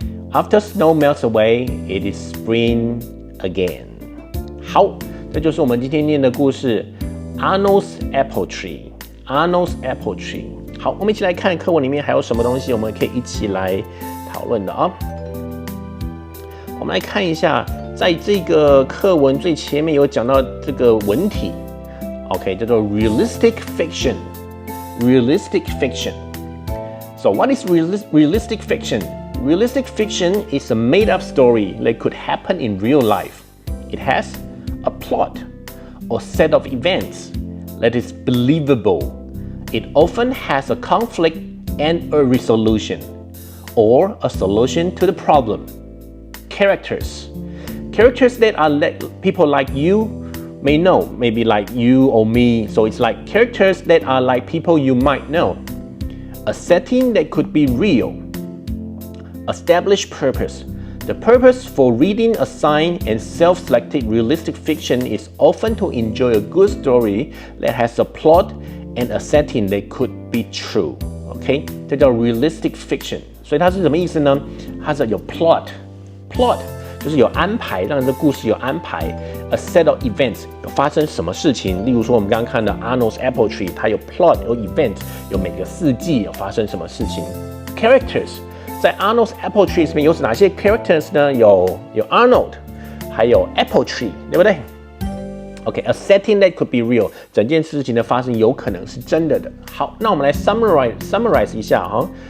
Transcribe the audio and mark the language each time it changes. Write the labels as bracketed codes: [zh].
[en] After snow melts away, it is spring again. [zh] 好，这就是我们今天念的故事 Arnold's apple tree。Arnold's apple tree。好，我们一起来看课文里面还有什么东西，我们可以一起来讨论的啊。我们来看一下，在这个课文最前面有讲到这个文体 ，OK， 叫做 realistic fiction。realistic fiction. [en] So what is realistic fiction? Realistic fiction is a made-up story that could happen in real life. It has a plot or set of events that is believable.It often has a conflict and a resolution, or a solution to the problem. Characters that are people like you may know, maybe like you or me. So it's like characters that are like people you might know. A setting that could be real. Established purpose. The purpose for reading a signed and self-selected realistic fiction is often to enjoy a good story that has a plot.And a setting that could be true. [zh] OK， 这叫 realistic fiction。所以它是什么意思呢？它是有 plot 就是有安排，让这故事有安排。 [en] A set of events [zh] 有发生什么事情？例如说我们刚刚看的 Arnold's apple tree， 它有 plot 有 event， 有每个四季有发生什么事情。 Characters 在 Arnold's apple tree 里面有哪些 characters 呢？有 Arnold， 还有 apple tree， 对不对？OK， [en] a setting that could be real， [zh] 整件事情的发生有可能是真的的。好，那我们来 summarize 一下哈。